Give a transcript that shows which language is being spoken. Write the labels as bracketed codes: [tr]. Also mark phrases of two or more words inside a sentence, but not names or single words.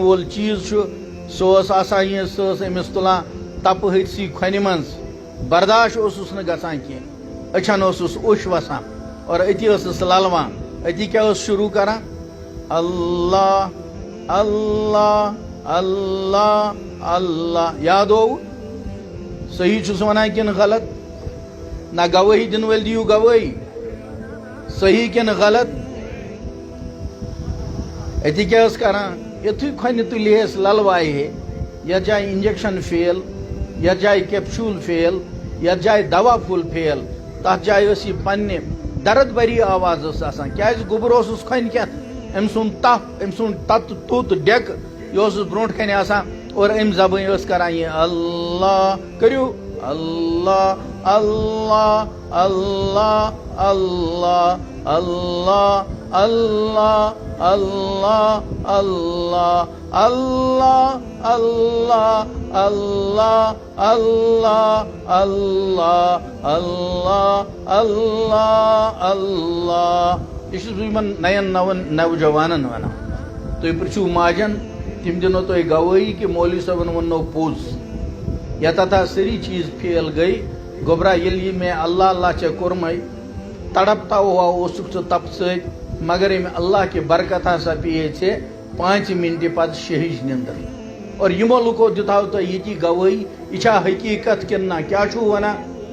[ks] وول چیٖز چھُ سُہ اوس آسان یہِ سۄ ٲس أمِس تُلان تپہٕ ۂتھۍسٕے کھۄنہِ منٛز برداش اوسُس نہٕ گژھان کینٛہہ أچھن اوسُس اوٚش وسان اور أتی ٲسٕس للوان أتی کیٛاہ اوس شروٗع کران اللہ اللہ اللہ اللہ یاد ہووٕ صحیح چھُس ونان کِنہٕ غلط نہ گوٲہی دِنہٕ وٲلۍ دِیِو گوٲہی صحیح کِنہٕ غلط أتی کیٛاہ ٲس کران یِتھُے کھۄنہِ تُلہِ ہس للوایہِ ہے یتھ جایہِ انجکشن فیل یتھ جایہِ کیپشوٗل فیل یتھ جایہِ دوا پھوٚل فیل تتھ جایہِ ٲس یہِ پننہِ درد بری آواز ٲس آسان کیٛازِ گوٚبُر اوسُس کھۄنہِ کٮ۪تھ أمۍ سُنٛد تپھ أمۍ سُنٛد توٚت ڈٮ۪کہٕ یہِ اوسُس برونٛٹھ کَنہِ آسان اور أمۍ زبٲنۍ ٲس کران یہِ اللہ کٔرِو اللہ اللہ اللہ اللہ اللہ اللہ اللہ اللہ اللہ اللہ اللہ اللہ اللہ اللہ اللہ اللہ یہ چھُس بہٕ یِمن نین نوجوانن ونان تُہۍ پرٛژھِو ماجن تِم دِنو تۄہہِ گوٲہی کہِ مولوی صٲبن ووٚننو پوٚز یتتھ سٲری چیٖز فیل گٔے گوٚبرا ییٚلہِ یہِ مےٚ اللہ اللہ ژےٚ کوٚرمَے [ur] تڑپتا ہوا [ks] اوسُکھ ژٕ تپہٕ سۭتۍ مگر ییٚمہِ اللہ کہِ برکت ہسا پیٚیے ژےٚ 5 مِنٹہِ پتہٕ شہِج نِندٕر اور یِمو لُکو دِتہو تۄہہِ ییٚتی گوٲہی یہِ چھا حقیٖقت کِنہٕ نہ کیٛاہ چھُو ونان